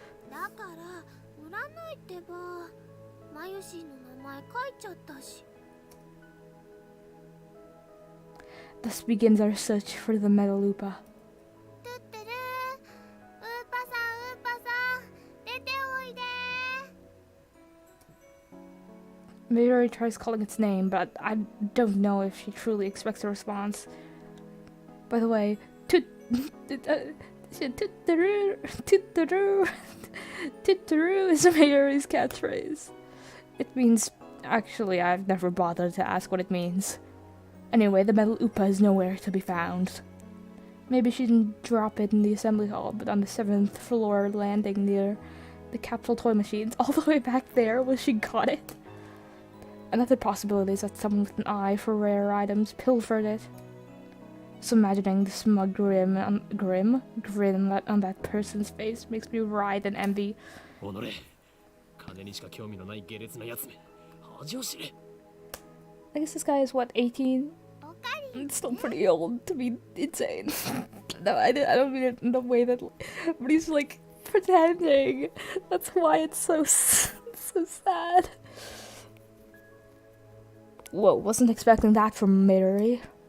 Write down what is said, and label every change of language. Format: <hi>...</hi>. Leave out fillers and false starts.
<ja>だから売らないってば。マユシーの名前書いちゃったし。</ja> <en>Thus begins our search for the Metalupa.</en> <ja>トゥってるー。ウーパさん出ておいでー。</ja> <en>Midori tries calling its name, but I don't know if she truly expects a response. By the way, Tutaru is Midori's catchphrase. It means... Actually, I've never bothered to ask what it means. Anyway, the metal Upa is nowhere to be found. Maybe she didn't drop it in the assembly hall, but on the 7th floor landing near the capsule toy machines, all the way back there where she got it. Another possibility is that someone with an eye for rare items pilfered it. So imagining the smug grin on that person's face makes me writhe in envy.</en> <ja>おのれ金にしか興味のない下劣なやつめ恥を知れ</ja> <en>I guess this guy is what, 18? It's still pretty old to be insane. No, I don't mean it in the way that... But he's like pretending. That's why it's so sad. Whoa, wasn't expecting that from Midori.</en>